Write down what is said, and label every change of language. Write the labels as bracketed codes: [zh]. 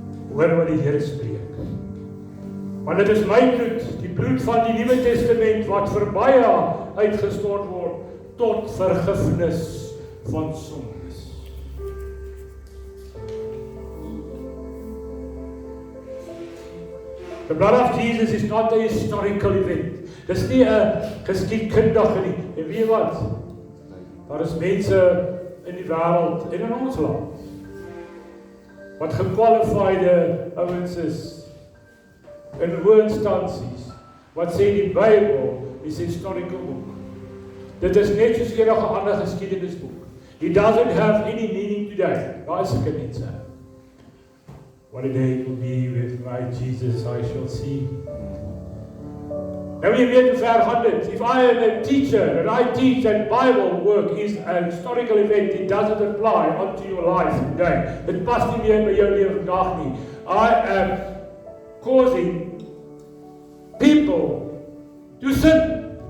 [af] Hoor wat die Here spreek. Want dit is my bloed, die bloed van die Nuwe Testament, wat vir baie uitgestort word, tot vergifnis van sondes. [en] The blood of Jesus is not a historical event. [af] Dis nie 'n geskiedkundige nie. En weet wat? Daar is mense in die wêreld en in ons land wat gekwalifiede ouens is in hoë instansies wat sê die Bybel is 'n [en] historical book. [af] Dit is net soos enige ander geskiedenisboek. [en] It doesn't have any meaning today. [af] Daar is sulke mense. [en] What a day it will be with my Jesus I shall see. [af] Nou jy weet hoe ver gaan dit. [en] If I am a teacher and I teach that Bible work is a historical event, it doesn't apply onto your life today. [af] Dit pas nie meer by jou lewe vandag nie. [en] I am causing people to sin.